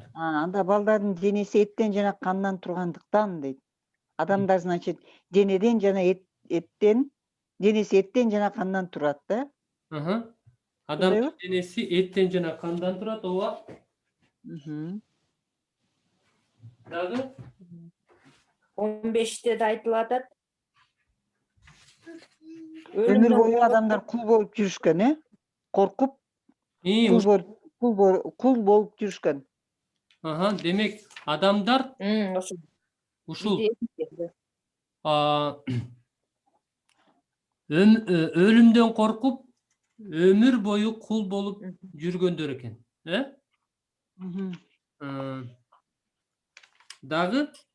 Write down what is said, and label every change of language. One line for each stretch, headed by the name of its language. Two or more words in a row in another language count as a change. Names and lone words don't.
Kyrgyz: Анда балдардын денеси эттен жана кандан тургандыктан дейт. Адамдар, значит, денеден жана эттен, денеси эттен жана кандан турат да. Адамдын денеси эттен жана кандан турат, ооба. Дагы 15'те де айтылып атат. Өмүр бою адамдар кул болуп жүрүшкөн, коркуп, кул болуп жүрүшкөн. Демек, адамдар ушул өлүмдөн коркуп, өмүр бою кул болуп жүргөндөр экен, Дагы?